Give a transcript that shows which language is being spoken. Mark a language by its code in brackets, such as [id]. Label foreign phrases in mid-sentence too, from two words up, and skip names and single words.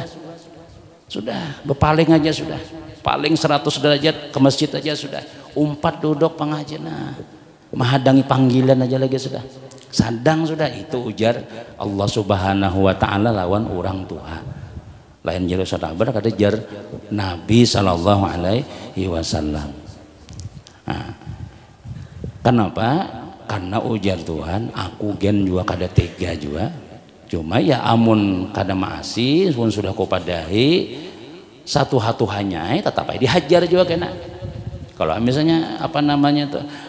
[bjn] sudah berpaling aja sudah paling 100 derajat ke masjid aja sudah umpat duduk pengajian menghadangi panggilan aja lagi sudah sadang sudah itu ujar Allah [ar] سبحانه وتعالى [bjn] lawan orang tua lain jar sahabat kata jar Nabi [ar] صلى الله عليه وسلم. [bjn] Nah, kenapa? Karena ujar Tuhan aku gen juga kada tega juga cuma ya amun kada maasi pun sudah kupadahi satu hatuhannya tetap aja dihajar juga kena kalau misalnya apa namanya tuh